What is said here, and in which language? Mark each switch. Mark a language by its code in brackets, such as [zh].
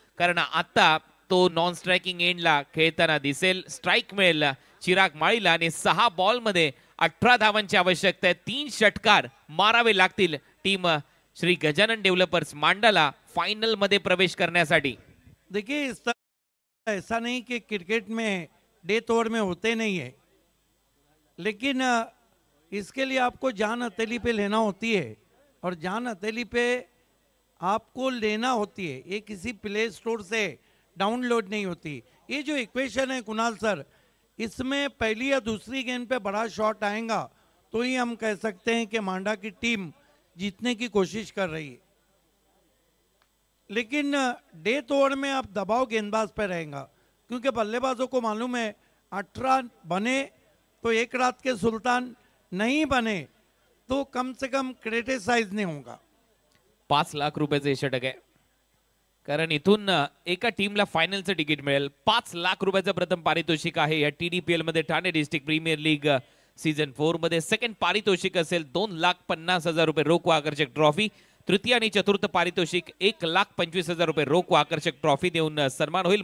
[mr] कारण आता तो नॉन स्ट्रायकिंग एंडला खेळताना दिसेल. स्ट्राईक मिळेल चिराग माळीला आणि 6 बॉल मध्ये 18 धावांची आवश्यकता आहे. 3 षटकार मारावे लागतील team Shri Gajanan developers मांडाला final मध्ये प्रवेश करण्यासाठी. [hi] देखिए इस तरह ऐसा नहीं कि क्रिकेट में डेथ ओवर में होते नहीं है, लेकिन इसके लिए आपको जान हथेली पे लेना होती है और जान हथेली पे आपको लेना होती है. ये किसी प्ले स्टोर से डाउनलोड नहीं होती. ये जो इक्वेशन है कुणाल सर, इसमें पहली या दूसरी गेंद पे बड़ा शॉट आएगा तो ही हम कह सकते हैं कि मांडा की टीम जीतने की कोशिश कर रही है. लेकिन डेथ ओवर में अब दबाव गेंदबाज पे रहेगा क्योंकि बल्लेबाजों को मालूम है 18 बने तो एक रात के सुल्तान, नहीं बने तो कम से कम क्रिटिसाइज नहीं होगा. [mr] 5 लाख रुपयाचं हे षटक आहे. कारण इथून एका टीमला फायनलचं तिकीट मिळेल. 5 लाख रुपयाचं प्रथम पारितोषिक आहे या TDPL मध्ये. Thane district premier league season 4 मध्ये. सेकंड पारितोषिक असेल 2,50,000 रुपये रोख व आकर्षक ट्रॉफी. तृतीय आणि चतुर्थ पारितोषिक 1,25,000 रुपये रोख व आकर्षक ट्रॉफी देऊन सन्मान होईल.